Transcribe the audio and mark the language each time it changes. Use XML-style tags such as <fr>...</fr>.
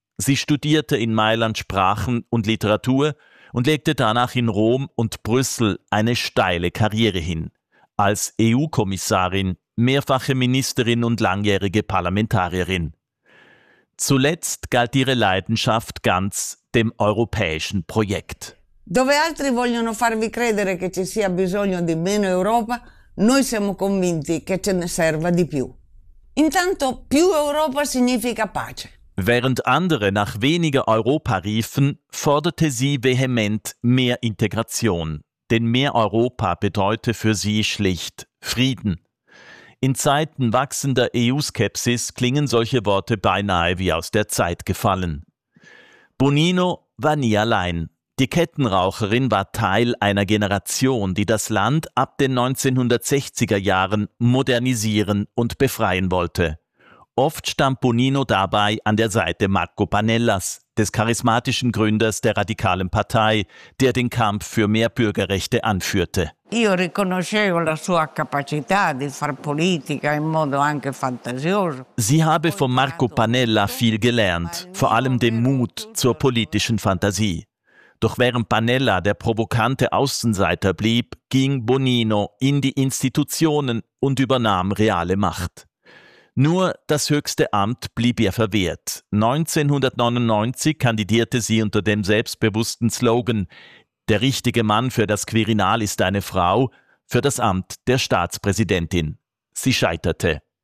<de>Sie studierte in Mailand Sprachen und Literatur und legte danach in Rom und Brüssel eine steile Karriere hin. Als EU-Kommissarin, mehrfache Ministerin und langjährige Parlamentarierin. Zuletzt galt ihre Leidenschaft ganz dem europäischen Projekt.</de> <it>Dove altri vogliono farvi credere che ci sia bisogno di meno Europa, noi siamo convinti che ce ne serva di più. Intanto più Europa significa pace.</it> <de>Während andere nach weniger Europa riefen, forderte sie vehement mehr Integration. Denn mehr Europa bedeutete für sie schlicht Frieden. In Zeiten wachsender EU-Skepsis klingen solche Worte beinahe wie aus der Zeit gefallen. Bonino war nie allein. Die Kettenraucherin war Teil einer Generation, die das Land ab den 1960er Jahren modernisieren und befreien wollte. Oft stand Bonino dabei an der Seite Marco Pannellas, des charismatischen Gründers der radikalen Partei, der den Kampf für mehr Bürgerrechte anführte.</de> <it>Io riconoscevo la sua capacità di far politica in modo anche fantasioso.</it> <de>Sie habe von Marco Pannella viel gelernt, vor allem den Mut zur politischen Fantasie. Doch während Pannella der provokante Außenseiter blieb, ging Bonino in die Institutionen und übernahm reale Macht. Nur das höchste Amt blieb ihr verwehrt. 1999 kandidierte sie unter dem selbstbewussten Slogan «Der richtige Mann für das Quirinal ist eine Frau» für das Amt der Staatspräsidentin. Sie scheiterte.</de>